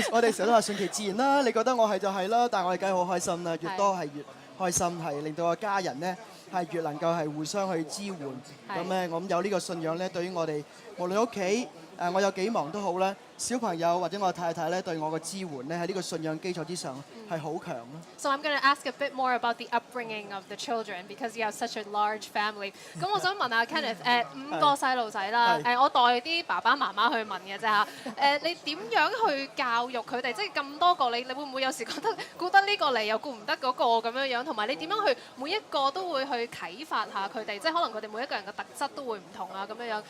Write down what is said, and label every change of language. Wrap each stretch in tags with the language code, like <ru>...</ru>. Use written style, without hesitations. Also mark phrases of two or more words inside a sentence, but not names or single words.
<yue>我哋成日都話順其自然啦。你覺得我係就係啦，但係我哋梗係好開心啦。越多係越開心，係令到個家人咧係越能夠係互相去支援。咁咧我諗有呢個信仰咧，對於我哋無論屋企我有幾忙都好咧，小朋友或者我太太咧對我嘅支援咧喺呢個信仰基礎之上係好強咯。</yue> <en>So I'm going to ask a bit more about the upbringing of the children because you have such a large family.</en> <yue>咁我想問下 Kenneth， 5個細路仔啦，我代啲爸爸媽媽去問嘅啫嚇。你點樣去教育佢哋？即係咁多個，你會唔會有時覺得顧得呢個嚟又顧唔得嗰個咁樣樣？同埋你點樣去每一個都會去啟發下佢哋？即係可能佢哋每一個人嘅特質都會唔同啊咁樣樣。</yue>